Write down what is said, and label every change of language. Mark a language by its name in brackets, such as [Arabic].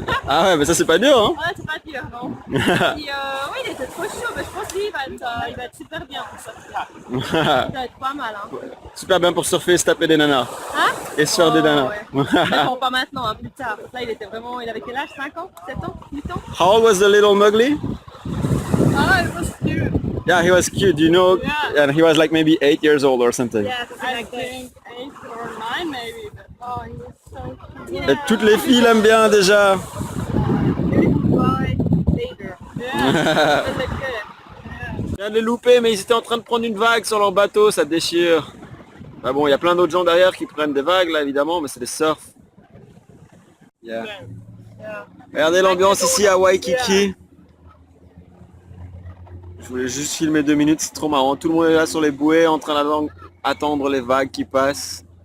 [French] Ah ouais, mais ça c'est pas dur hein. Ouais, c'est pas dur, non. Puis, oui, il était trop chaud, mais je pense qu'il va être super bien pour sortir. Il va être pas mal, hein. Super bien pour surfer et se taper des nanas. Hein? Et se faire des nanas. Ouais. Mais bon, pas maintenant, hein, plus tard. Là, il avait quel âge? 5 ans? 7 ans? 8 ans? [English] How old was the little Mowgli? Ah, it was cute. Yeah, he was cute, you know, Yeah. and he was like maybe 8 years old or something. Yeah, I think 8 or 9 maybe. But, oh, he was so cute. [French] Et toutes les filles l'aiment bien déjà. [English] Boy, later. Yeah, it was good. [French] viens de les louper, mais ils étaient en train de prendre une vague sur leur bateau, ça déchire. Ah bon, il y a plein d'autres gens derrière qui prennent des vagues là évidemment, mais c'est des surfs. Yeah. Regardez l'ambiance ici à Waikiki. Je voulais juste filmer 2 minutes, c'est trop marrant. Tout le monde est là sur les bouées en train d'attendre les vagues qui passent.